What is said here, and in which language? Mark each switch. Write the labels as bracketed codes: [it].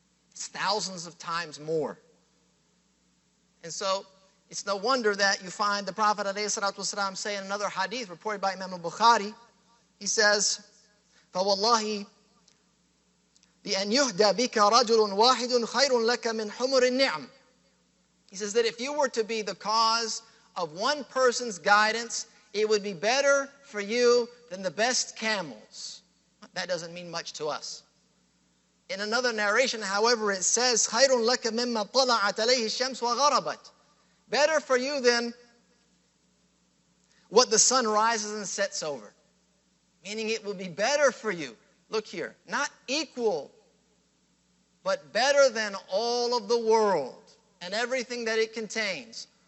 [en] It's thousands of times more. And so it's no wonder that you find the Prophet ﷺ say in another hadith reported by Imam al-Bukhari, he says, [ar] فَوَاللَّهِ بِأَنْ يُهْدَى بِكَ رَجُلٌ وَاحِدٌ خَيْرٌ لَكَ مِنْ حُمُرِ النِّعَمِ. [en] He says that if you were to be the cause of one person's guidance, it would be better for you than the best camels. That doesn't mean much to us. In another narration, however, it says, [ar] خَيْرٌ لَكَ مِمَّا طَلَعَتْ عَلَيْهِ الشَّمْسُ وَغَرَبَتْ. [en] Better for you than what the sun rises and sets over. Meaning it will be better for you. Look here, not equal, but better than all of the world and everything that it contains.